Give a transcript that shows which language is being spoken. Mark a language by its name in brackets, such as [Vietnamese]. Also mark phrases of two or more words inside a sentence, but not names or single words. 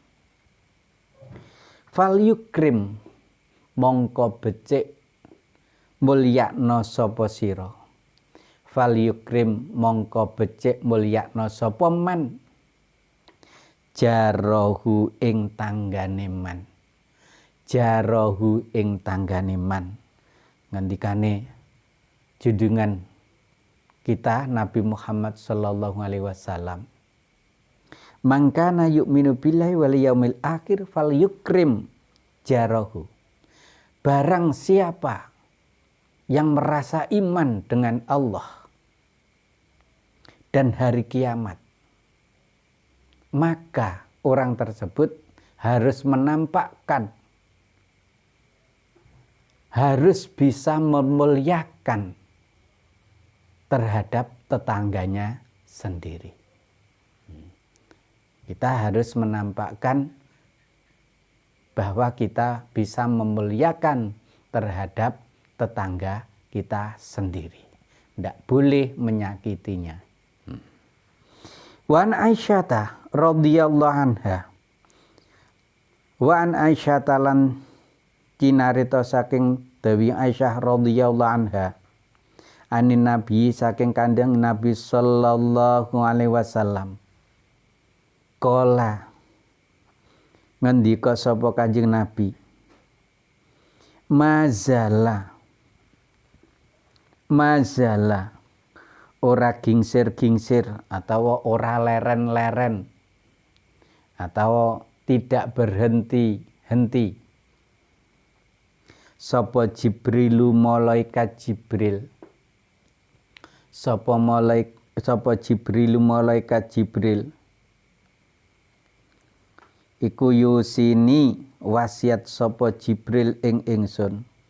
[Arabic] فليكرم [Javanese] mongko becik mulyakna sapa sira, [Arabic] فليكرم [Javanese] mongko becik mulyakna sapa man jarahu ing tanggane man, jarahu ing tanggane man. Ngendikane junjungan kita Nabi Muhammad [Arabic] صلى الله عليه وسلم, [Javanese] mangkana [Arabic] يؤمن بالله واليوم الآخر فليكرم جاره. [Indonesian] Barang siapa yang merasa iman dengan Allah dan hari kiamat, maka orang tersebut harus menampakkan, harus bisa memuliakan terhadap tetangganya sendiri. Kita harus menampakkan bahwa kita bisa memuliakan terhadap tetangga kita sendiri. Tidak boleh menyakitinya. [Arabic] وعن عائشة رضي الله عنها. وعن عائشة [Javanese] lan cinarita saking Dewi Aisyah [Arabic] رضي الله عنها. عن النبي [Javanese] saking kandang Nabi [Arabic] صلى الله عليه وسلم. [Javanese] Qala ngendika sapa Kanjeng Nabi, mazala ora gingsir-gingsir atau ora leren-leren [Indonesian] atau tidak berhenti-henti [Javanese] sapa Jibrilu malaikat Jibril, sapa Jibrilu malaikat Jibril iku [Arabic] يوصيني وصية [Javanese] sapa Jibril ing ingsun,